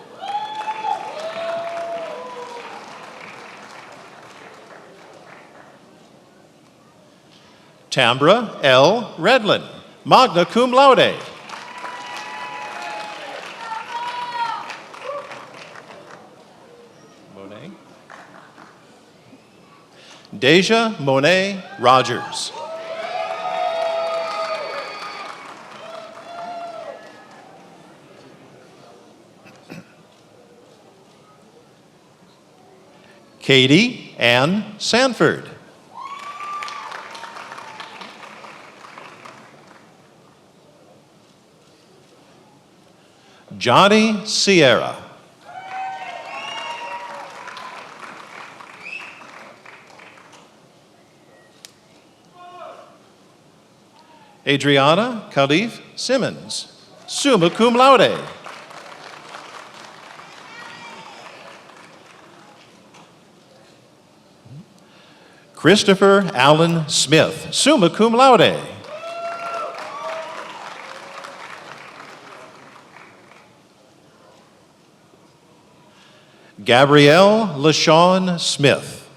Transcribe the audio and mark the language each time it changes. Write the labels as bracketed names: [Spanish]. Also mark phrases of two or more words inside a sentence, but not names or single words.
[English] Tambra L. Redlin, [Latin] magna cum laude. [English] Monet. Deja Monet Rogers. Katie Ann Sanford. Johnny Sierra. Adriana Khalif Simmons, [Latin] summa cum laude. [English] Christopher Allen Smith, [Latin] summa cum laude. [English] Gabrielle LaShawn Smith.